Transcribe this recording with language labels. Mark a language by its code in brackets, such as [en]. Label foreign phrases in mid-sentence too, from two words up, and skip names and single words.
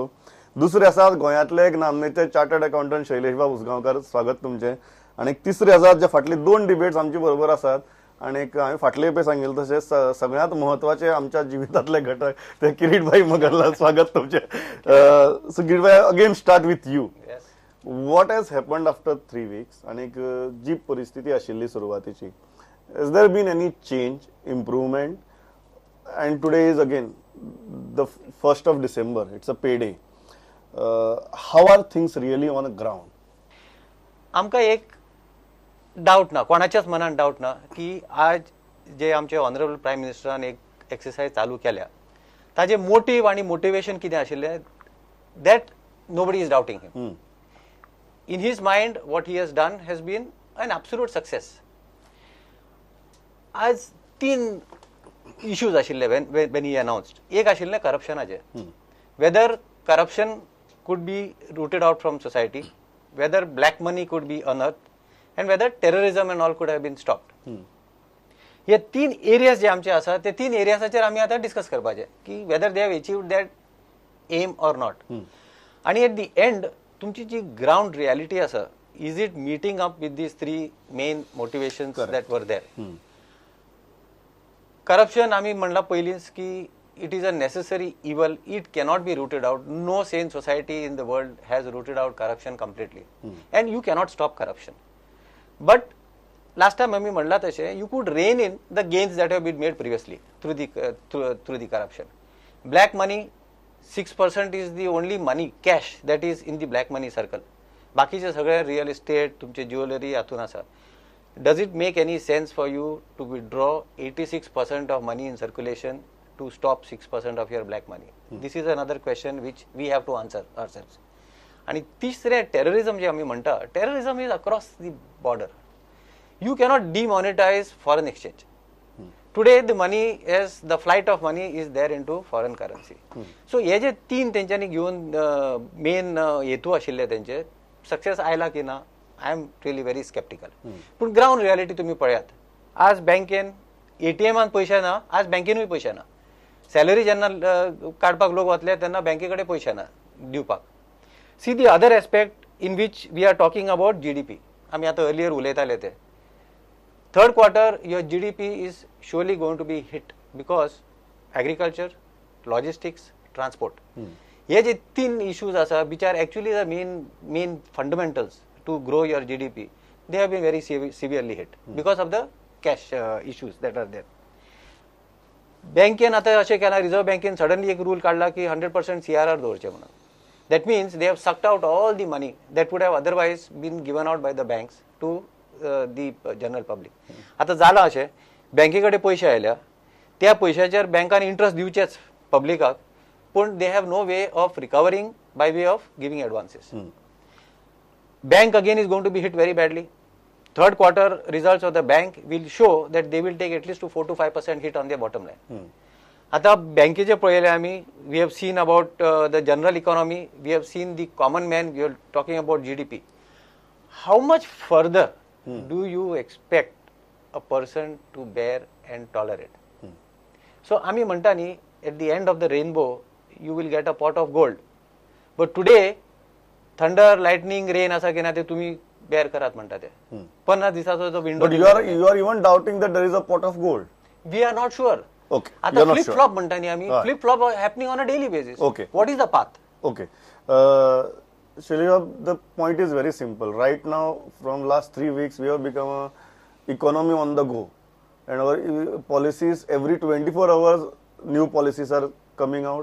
[kok] दुसरे आसात गोंयांतले एक नामनेचे चार्टर्ड अकाउंटंट शैलेशबाब उसगांवकर. स्वागत तुमचें. आनी तिसरे आसात जे फाटली 2 डिबेट्स आमचे बरोबर आसात आनी हांवें फाटले पे सांगिल्लें तशें सगळ्यांत महत्वाचे आमच्या जिवितांतले घटक ते किरीटभाई मगरलाल. स्वागत तुमचें. सो किरीटभाई, [en] again start with you. what has happened after 3 weeks [kok] आनी जी परिस्थिती आशिल्ली सुरवातीची, [en] has there been any change, improvement? And today is again the 1st of December. It's a payday. How are things really on the ground? [kok] आमकां एक डाउट ना, कोणाच्याच मनान डाउट ना की आज जे आमचे [en] honourable prime [kok] मिनिस्टरान एक एक्सरसाइज चालू केल्या ताजे मोटीव आणि मोटिवेशन कितें आशिल्लें [en] that nobody is doubting him. in his mind what he has done has been an absolute success. [kok] आज 3 इश्यूज आशिल्ले [en] when he announced. [kok] एक आशिल्लें करप्शनाचे. [en] Whether corruption could be rooted out from society, whether black money could be unearthed, and whether terrorism and all could have been stopped. [kok] हे 3 एरियाज जे आमचे आसा ते 3 एरियासाचेर आमी आतां डिस्कस करपाचे की [en] whether they have achieved that aim or not. [kok] आणि [en] at the end [kok] तुमची जी [en] ground reality [kok] आसा, [en] is it meeting up with these 3 main motivations that were there? Corruption, [kok] आम्ही म्हणला पयलींच की [en] it is a necessary evil. It cannot be rooted out. No sane society in the world has rooted out corruption completely. And you cannot stop corruption. But last time [kok] आम्ही म्हणला तशें [en] you could rein in the gains that have been made previously through the corruption. Black money, 6% is the only money, cash, that is in the black money circle. [kok] बाकीचे सगळे [en] real estate, [kok] तुमचे ज्वेलरी हातून आसा. [en] Does it make any sense for you to withdraw 86% of money in circulation to stop 6% of your black money? This is another question which we have to answer ourselves. And तिसरे terrorism जे आम्ही म्हणता, terrorism is across the border. You cannot demonetize foreign exchange. Today the money is, the flight of money is there into foreign currency. [kok] So हे जे 3 तेंच्यांनी घेऊन मेन हेतू आशिल्ले तेंचे सक्सेस आयला की ना, [en] I am really very skeptical. [kok] पूण [en] ground reality [kok] तुम्ही पळयात. आज बँकेन ATMान पैसे ना, आज बँकेनूय पैसे ना. सॅलरी जेन्ना काडपाक लोक वतले तेन्ना बँके कडेन पैसे ना दिवपाक. [en] see the other aspect in which we are talking about GDP. [kok] आमी आतां अर्लियर उलयताले ते [en] 3rd quarter your GDP is surely going to be hit because agriculture, logistics, transport. [kok] हे जे 3 issues आसा [en] which are actually the main fundamentals to grow your GDP, they have been very severely hit because of the cash issues that are there. [kok] बँकेन आता अशें केला, रिझर्व्ह बँकेन सडनली एक रूल काढला की 100% CRR दवरचे म्हणून. [en] That means they have sucked out all the money that would have otherwise been given out by the banks to the general public. [kok] आता झालं अशें, बँके कडेन पैसे आयल्या, त्या पैशाचेर बँकान इंट्रस्ट दिवचेच पब्लिकाक, पूण [en] they have no way of recovering by way of giving advances. Bank again is going to be hit very badly. 3rd quarter results of the bank will show that they will take at least to 4 to 5% hit on their bottom line. [kok] आता बँकेचे पळयले आमी, [en] we have seen about the general economy, we have seen the common man, we are talking about GDP. How much further do you expect a person to bear and tolerate? [kok] So आमी म्हणटा न्ही, [en] at the end of the rainbow you will get a pot of gold. But today thunder, lightning, rain [kok] असा की ना ते तुम्ही बेअर करात म्हणता ते 50 दिवसाचो जो विंडो. [en] But you are even doubting that there is a pot of gold. We are not sure. Okay. आता flip flop [kok] म्हणता न्ही आम्ही, [en] flip flop happening on a daily basis. Okay. What is the path? Okay. Shailesh, the point is very simple. Right now, from last 3 weeks, we have become a economy on the go, and our policies every 24 hours, new policies are coming out.